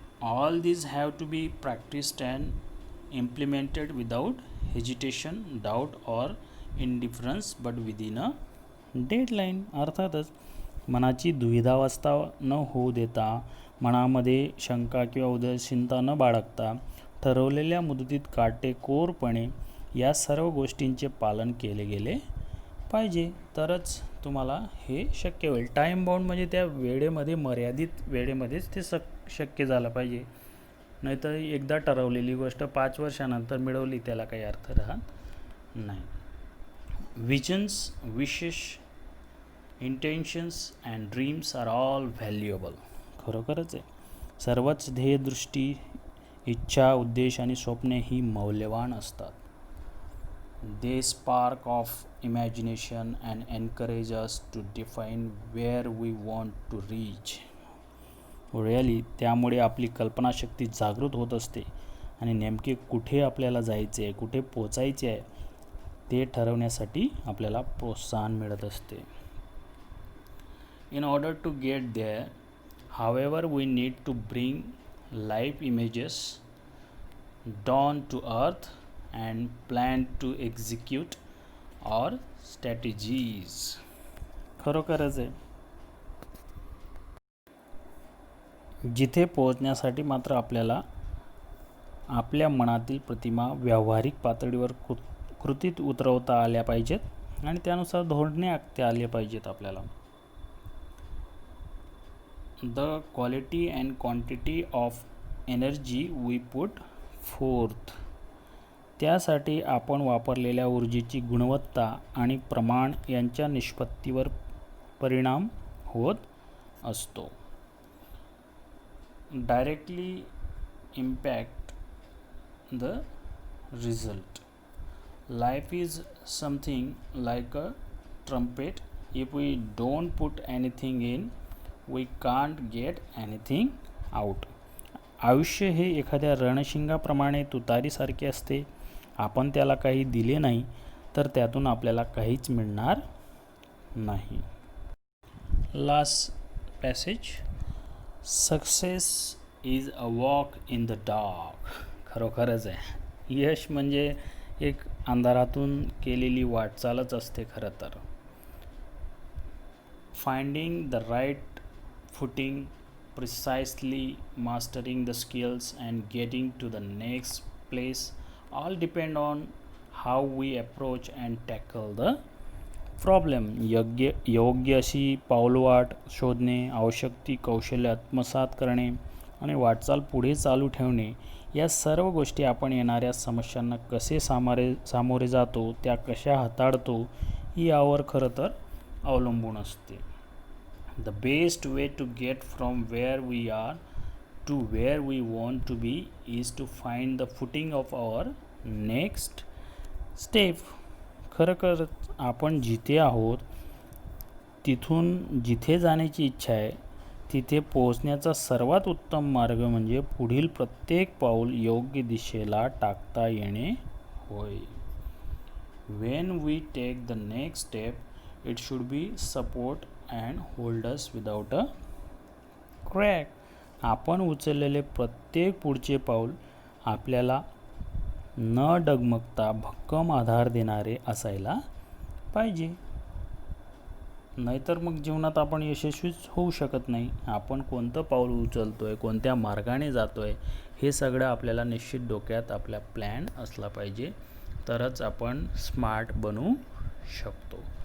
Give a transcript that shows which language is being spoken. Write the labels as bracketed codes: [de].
[en] All these have to be practiced and implemented without hesitation, doubt or indifference but within a deadline. [mr] अर्थातच मनाची दुविधावस्था न होऊ देता, मनामध्ये शंका किंवा उदासीनता न बाळगता ठरवलेल्या मुदतीत काटेकोरपणे या सर्व गोष्टींचे पालन केले गेले पाहिजे, तरच तुम्हाला हे शक्य होईल. टाईम बाउंड म्हणजे त्या वेळेमध्ये, मर्यादित वेळेमध्येच ते शक्य झालं पाहिजे. नाहीतर एकदा ठरवलेली गोष्ट 5 वर्षानंतर मिळवली त्याला काही अर्थ राहत नाही. [en] Visions, विशेष, intentions and dreams are all valuable. [mr] खरोखरच आहे. सर्वच ध्येयदृष्टी, इच्छा, उद्देश आणि स्वप्ने ही मौल्यवान असतात. [en] They spark of imagination and encourage us to define where we want to reach. Really, [mr] त्यामुळे आपली कल्पनाशक्ती जागृत होत असते आणि नेमके कुठे आपल्याला जायचे आहे, कुठे पोचायचे आहे ते ठरवण्यासाठी आपल्याला प्रोत्साहन मिळत असते. [en] In order to get there, however, we need to bring live images down to earth and plan to execute our strategies. [mr] खरोखरच आहे. जिथे पोहोचण्यासाठी मात्र आपल्याला आपल्या मनातील प्रतिमा व्यावहारिक पातळीवर कृतीत उतरवता आल्या पाहिजेत आणि त्यानुसार धोरणे आखता आले पाहिजेत आपल्याला. [en] The quality and quantity of energy we put forth. [mr] त्यासाठी आपण वापरलेल्या ऊर्जेची गुणवत्ता आणि प्रमाण यांच्या निष्पत्तीवर परिणाम होत असतो. [en] Directly impact the result. Life is something like a trumpet. If we don't put anything in, we can't get anything out. [mr] आयुष्य हे एखाद्या रणशिंगाप्रमाणे तुतारीसारखे असते. आपण त्याला काही दिले नाही तर त्यातून आपल्याला काहीच मिळणार नाही. [en] Last passage. Success is a walk in the dark. [mr] खरोखरच आहे. यश म्हणजे एक अंधारातून केलेली वाटचालच असते खरं तर. [en] Finding the right footing, precisely mastering the skills and getting to the next place all depend on how we approach and tackle the problem. [mr] योग्य अशी पाऊलवाट शोधणे, आवश्यक ती कौशल्य आत्मसात करणे आणि वाटचाल पुढे चालू ठेवणे, या सर्व गोष्टी आपण येणाऱ्या समस्यांना कसे सामोरे जातो, त्या कशा हाताळतो यावर खरं तर अवलंबून असते. [en] The best way to get from where we are to where we want to be is to find the footing of our next step. [mr] खरं आपण जिथे आहोत तिथून जिथे जाण्याची इच्छा आहे तिथे पोहोचण्याचा सर्वात उत्तम मार्ग म्हणजे पुढील प्रत्येक पाऊल योग्य दिशेला टाकता येणे होय. [en] When we take the next step, it should be support and hold us without a crack. [mr] आपण उचललेले प्रत्येक पुढचे पाऊल आपल्याला न डगमगता भक्कम आधार देणारे असायला पाहिजे. नाहीतर मग जीवनात आपण यशस्वीच होऊ शकत नाही. आपण कोणतं पाऊल उचलतो आहे, कोणत्या मार्गाने जातो आहे, हे सगळं आपल्याला निश्चित डोक्यात आपला प्लॅन असला पाहिजे, तरच आपण स्मार्ट बनू शकतो.